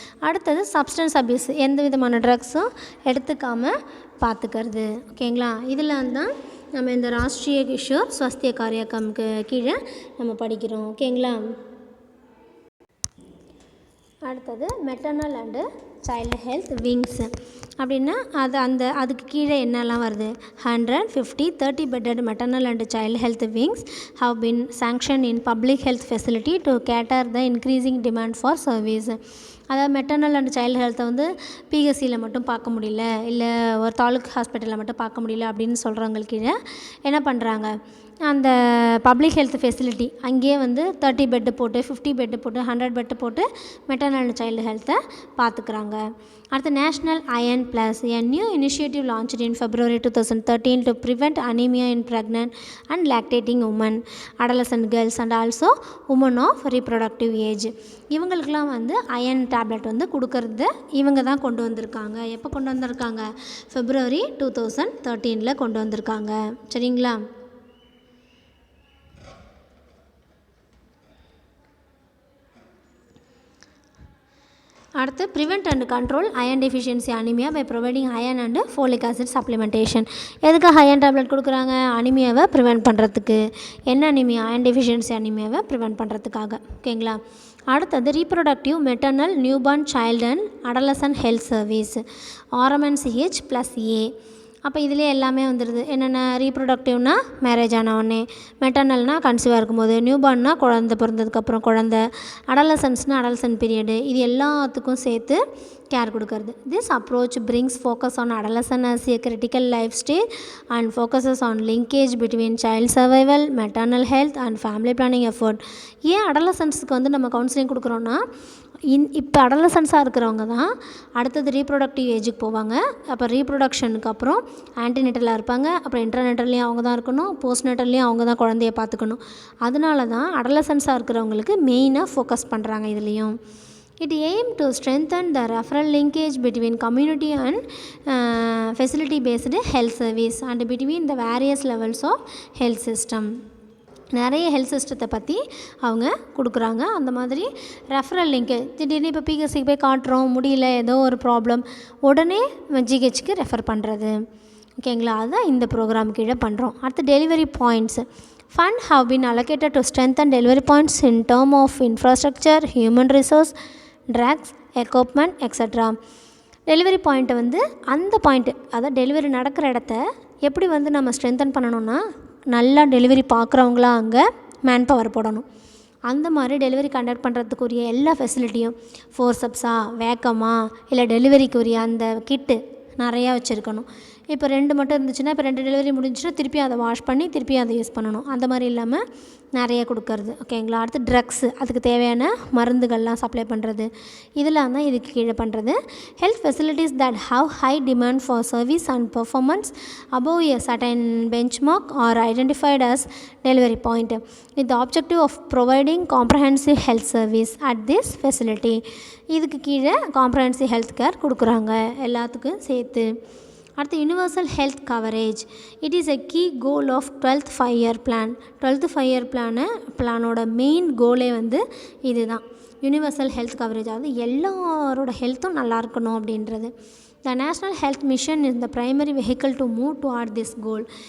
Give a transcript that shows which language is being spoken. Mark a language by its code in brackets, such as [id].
[ta] அடுத்தது substance abuse, எந்த விதமான ட்ரக்ஸும் எடுத்துக்காமல் பார்த்துக்கிறது. ஓகேங்களா. இதில் தான் நம்ம இந்த ராஷ்ட்ரிய கிஷோர் ஸ்வஸ்திய காரியக்கம்க்கு கீழே நம்ம படிக்கிறோம். ஓகேங்களா. அடுத்தது maternal and child health wings அப்படின்னா அதுக்கு கீழே என்னெல்லாம் வருது. [en] 150 30 bedded maternal and child health wings have been sanctioned in public health facility to cater the increasing demand for service. [ta] அதாவது மெட்டர்னல் அண்ட் சைல்டு ஹெல்த்தை வந்து பிஹெச்சியில் மட்டும் பார்க்க முடியல, இல்லை ஒரு தாலுக் ஹாஸ்பிட்டலில் மட்டும் பார்க்க முடியல அப்படின்னு சொல்கிறவங்களுக்கு என்ன பண்ணுறாங்க, அந்த பப்ளிக் ஹெல்த் ஃபெசிலிட்டி அங்கேயே வந்து 30 பெட்டு போட்டு 50 பெட்டு போட்டு 100 பெட்டு போட்டு மெட்டர்னல் அண்ட் சைல்டு ஹெல்த்தை பார்த்துக்குறாங்க. [en] அடுத்து national iron plus, a new initiative launched in February 2013 to prevent anemia in pregnant and lactating women, adolescent girls and also women of reproductive age. [ta] இவங்களுக்கெல்லாம் வந்து iron tablet வந்து கொடுக்கறது இவங்க தான் கொண்டு வந்திருக்காங்க. எப்போ கொண்டு வந்திருக்காங்க, February 2013 கொண்டு வந்திருக்காங்க. சரிங்களா. [en] அடுத்து prevent and control iron deficiency anaemia by providing iron and folic acid supplementation. [ta] எதுக்காக அயன் டேப்லெட் கொடுக்குறாங்க, அனிமியாவை ப்ரிவெண்ட் பண்ணுறதுக்கு. என்ன அனிமியா, அயன் டெஃபிஷியன்சி அனிமியாவை ப்ரிவெண்ட் பண்ணுறதுக்காக. ஓகேங்களா. [en] அடுத்தது reproductive maternal newborn child and adolescent health service RMNCH + A. [ta] அப்போ இதிலே எல்லாமே வந்துடுது. என்னென்ன ரீப்ரொடக்டிவ்னா மேரேஜ் ஆன உடனே, மெட்டர்னல்னால் கன்சீவாக இருக்கும்போது, நியூபார்ன்னா குழந்த பிறந்ததுக்கப்புறம் குழந்த, அடலசன்ஸ்னால் அடலசன்ட் பீரியடு, இது எல்லாத்துக்கும் சேர்த்து கேர் கொடுக்கறது. [en] This approach brings focus on adolescent as a critical life stage and focuses on linkage between child survival, maternal health and family planning effort. [ta] ஏன் அடலசன்ஸுக்கு வந்து நம்ம கவுன்சிலிங் கொடுக்குறோன்னா, இப்போ அடலசன்ஸாக இருக்கிறவங்க தான் அடுத்தது ரீப்ரொடக்டிவ் ஏஜுக்கு போவாங்க. அப்போ ரீப்ரொடக்ஷனுக்கு அப்புறம் ஆன்டிநேட்டலாக இருப்பாங்க. அப்புறம் இன்டர்நேட்டல்லையும் அவங்க தான் இருக்கணும், போஸ்ட்நேட்டல்லையும் அவங்க தான் குழந்தைய பார்த்துக்கணும். அதனால தான் அடலசன்ஸாக இருக்கிறவங்களுக்கு மெயினாக ஃபோக்கஸ் பண்ணுறாங்க இதுலேயும். [en] It aims to strengthen the referral linkage between community and facility-based health service and between the various levels of health system. [ta] நிறைய ஹெல்த் சிஸ்டத்தை பற்றி அவங்க கொடுக்குறாங்க. அந்த மாதிரி ரெஃபரல் லிங்க்கு திடீர்னு இப்போ பிஹெச்சிக்கு போய் காட்டுறோம், முடியல, ஏதோ ஒரு ப்ராப்ளம், உடனே ஜிஹெச்சுக்கு ரெஃபர் பண்ணுறது. ஓகேங்களா, அதுதான் இந்த ப்ரோக்ராம் கீழே பண்ணுறோம். அடுத்து delivery points. [en] Fund have been allocated to strengthen delivery points in term of infrastructure, human resource, drugs, equipment, etc. [ta] Delivery பாயிண்ட்டை வந்து அந்த பாயிண்ட்டு, அதாவது டெலிவரி நடக்கிற இடத்த எப்படி வந்து நம்ம ஸ்ட்ரென்தன் பண்ணணும்னா, நல்லா டெலிவரி பார்க்குறவங்களா அங்கே மேன் பவர் போடணும். அந்த மாதிரி டெலிவரி கண்டக்ட் பண்ணுறதுக்குரிய எல்லா ஃபெசிலிட்டியும், ஃபோர்சப்ஸா, வேக்கமா, இல்லை டெலிவரிக்குரிய அந்த கிட்டு நிறையா வச்சுருக்கணும். இப்போ 2 மட்டும் இருந்துச்சுன்னா, இப்போ 2 டெலிவரி முடிஞ்சுன்னா திருப்பி அதை வாஷ் பண்ணி திருப்பி அதை யூஸ் பண்ணணும். அந்த மாதிரி இல்லாமல் நிறைய கொடுக்கறது. ஓகேங்களா. அடுத்து ட்ரக்ஸு, அதுக்கு தேவையான மருந்துகள்லாம் சப்ளை பண்ணுறது, இதெல்லாம் தான் இதுக்கு கீழே பண்ணுறது. [en] Health facilities that have high demand for service and performance above a certain benchmark are identified as delivery point with the objective of providing comprehensive health service at this facility. [ta] இதுக்கு கீழே comprehensive health care கொடுக்குறாங்க எல்லாத்துக்கும் சேர்த்து. [en] அடுத்து universal health coverage. It is a key goal of 12th 5-year plan. [ta] 12th 5-year பிளானோட main கோலே வந்து இது தான், universal health coverage. அதாவது எல்லாரோட ஹெல்த்தும் நல்லா இருக்கணும் அப்படின்றது. [en] The national health mission is the primary vehicle to move toward this goal.